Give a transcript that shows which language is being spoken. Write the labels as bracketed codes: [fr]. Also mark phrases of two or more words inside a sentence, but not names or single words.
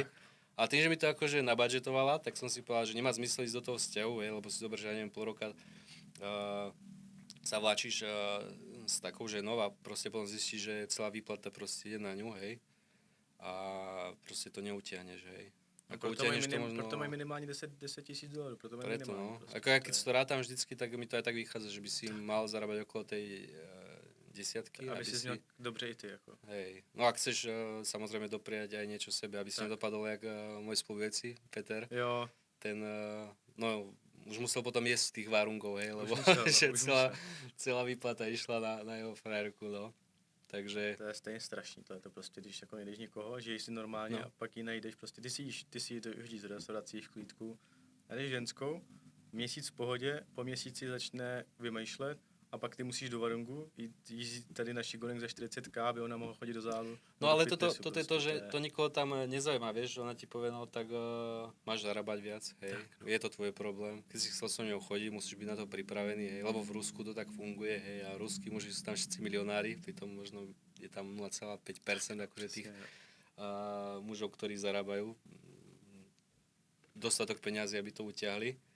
[sk] A tým, že mi to akože nabudžetovala, tak som si povedal, že nemá zmysel ísť do toho vzťahu, hej, lebo si zober, že ja neviem, pol roka sa vláčiš s takou ženou a proste potom zistíš, že celá výplata proste ide na ňu, hej. A proste to neutiahneš, hej. Ako utiahneš to možno... [cs] Proto mají minimálně 10 000 $, proto mají [sk] Preto, [cs] minimálně. [sk] no. [cs] Prostě, [sk] Ako ja keď si to rátam vždycky, tak mi to aj tak vychádza, že by si mal zarábať okolo tej desiatky. [cs] aby si měl dobře i ty, jako. [sk] Hej. No a chceš samozrejme dopriať aj niečo sebe, aby si nedopadol jak môj spoluveci, Peter. [cs] Jo. [sk] Ten, no, už musel potom jesť z tých várungov, hej, lebo musel, no, že už celá výplata išla na jeho frajerku, no. Takže... [cs] To je stejně strašný, to je to prostě, když jako nejdeš někoho, žiješ si normálně [sk] No. [cs] a pak ji najdeš, prostě ty si hodíš z restaurací v klídku, najdeš ženskou, měsíc v pohodě, po měsíci začne vymýšlet a pak ty musíš do Varungu jít tady na šigoling za 40k, aby ona mohla chodit do zálu. [sk] No [cs] do [sk] ale [cs] fitnessu [sk] toto je to, že [cs] je- [sk] to nikoho tam nezaujíma, vieš, že ona ti povie, no tak máš zarábať viac, hej, je to tvoj problém. Keď si chcel so ňou chodiť, musíš byť na to pripravený, hej, lebo v Rusku to tak funguje, hej, a ruskí muži sú tam všetci milionári, pritom možno je tam 0,5% akože tých mužov, ktorí zarábajú dostatok peňazí, aby to utiahli.